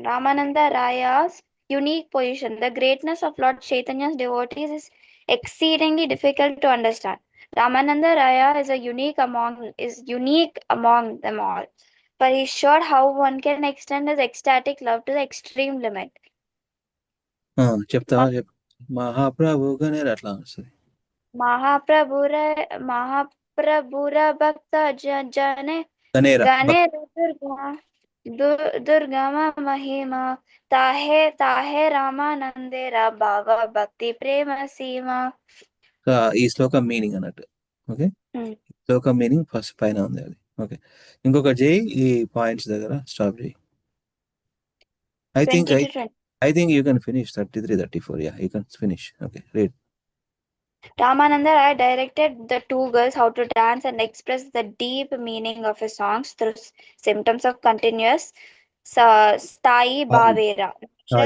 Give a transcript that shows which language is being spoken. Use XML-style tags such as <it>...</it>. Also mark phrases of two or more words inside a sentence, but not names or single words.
<en>Ramananda Raya's unique position. The greatness of Lord Chaitanya's devotees is exceedingly difficult to understand. Ramananda Raya is unique among them all. For he showed how one can extend his ecstatic love to the extreme limit.</en> <te>చెప్తావా మహాప్రభు గణేర్ అట్లా వస్తుంది.</te> <bn>মহাপ্রভুর ভক্ত জনে గణేర গণে দুর্গম মহিমা তাহে রামানন্দের ভাব ভক্তি প্রেম সীমা.</bn> <te>ఈ శ్లోకం మీనింగ్ అన్నట్టు. ఓకే, శ్లోకం</te> <en>meaning first</en> <te>పైన ఉంది అది. ఓకే, ఇంకొక చేయి ఈ పాయింట్స్ దగ్గర స్టాప్ చేయి.</te> <en>I think 20 to 20. I think you can finish 33, 34. Yeah, you can finish. Okay, read. Ramananda Rai directed the two girls how to dance and express the deep meaning of his songs through symptoms of continuous</en> <bn>স্থাই ভাবের,</bn> <en>natural</en>